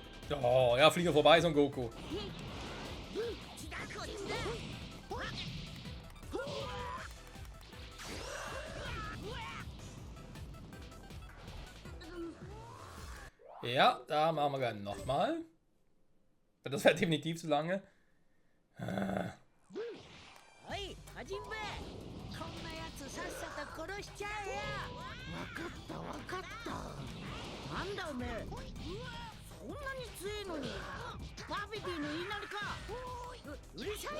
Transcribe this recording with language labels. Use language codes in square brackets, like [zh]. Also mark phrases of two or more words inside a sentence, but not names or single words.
[de] Oh, ja, fliege vorbei, Son Goku. Ja, da machen wir gerne nochmal. Das wäre definitiv zu lange. Hey, Hajime! [ja] こんなやつさっさと殺しちゃえや。わかったわかった。なんだおめえ。そんなに強えのに。パピティの言いなりか。うるさい。